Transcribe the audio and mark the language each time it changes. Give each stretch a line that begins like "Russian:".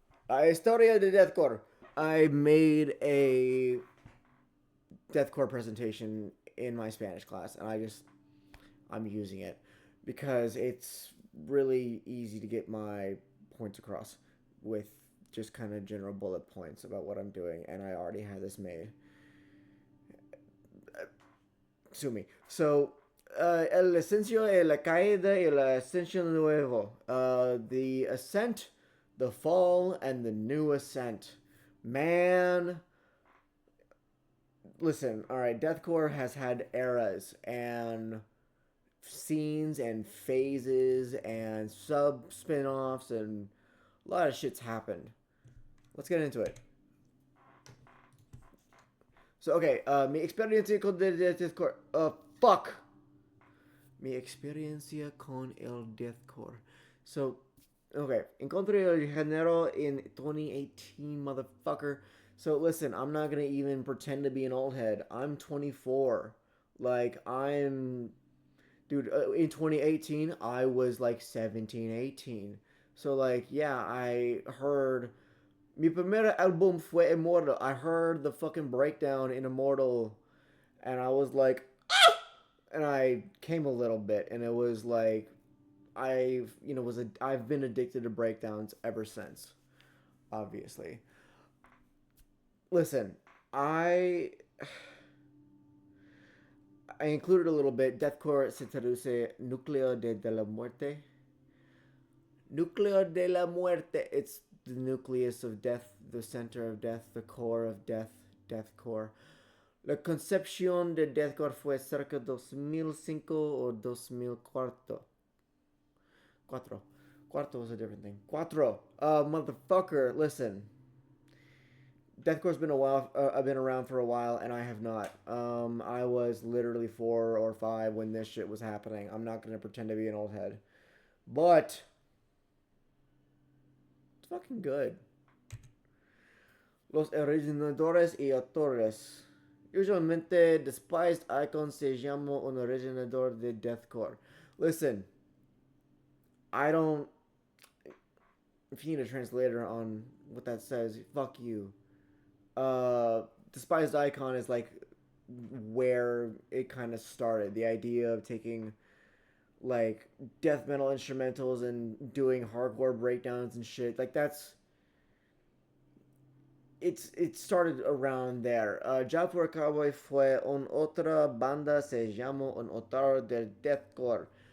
Spanish: Historia de Deathcore.
English: I made a deathcore presentation in my Spanish class, and I'm using it because it's really easy to get my points across with just kind of general bullet points about what I'm doing, and I already have this made. Sue me. So,
Spanish: el ascenso, la caída, y el ascenso nuevo.
English: The ascent, the fall, and the new ascent. Man, listen, alright, Deathcore has had eras and scenes and phases and sub spin offs, and a lot of shit's happened. Let's get into it. So, okay,
Spanish: mi experiencia con el Deathcore.
English: Fuck!
Spanish: Mi experiencia con el Deathcore.
English: So, okay,
Spanish: encontré el género
English: in 2018, motherfucker. So, listen, I'm not gonna even pretend to be an old head. I'm 24. Like, dude, in 2018, I was like 17, 18. So, like, yeah, I heard.
Spanish: Mi primer album fue Immortal.
English: I heard the fucking breakdown in Immortal, and I was like, and I came a little bit, and it was like, I've been addicted to breakdowns ever since, obviously. Listen, I I included a little bit.
Spanish: Deathcore se traduce núcleo de la muerte. Núcleo de la muerte.
English: It's the nucleus of death, the center of death, the core of death, deathcore.
Spanish: La concepción de deathcore fue cerca de 2005 o 2004. Cuatro.
English: Cuarto was a different thing. Cuatro. Motherfucker, listen. Deathcore's been a while. I've been around for a while, and I have not. I was literally 4 or 5 when this shit was happening. I'm not gonna pretend to be an old head, but it's fucking good.
Spanish: Los originadores y autores. Usualmente, despised icon se llama un originador de deathcore.
English: Listen, I don't. If you need a translator on what that says, fuck you. Despised icon is like where it kind of started. The idea of taking like death metal instrumentals and doing hardcore breakdowns and shit. Like that's it started around there.
Spanish: Ya por Cowboy fue un otra banda se llamó un autor del deathcore.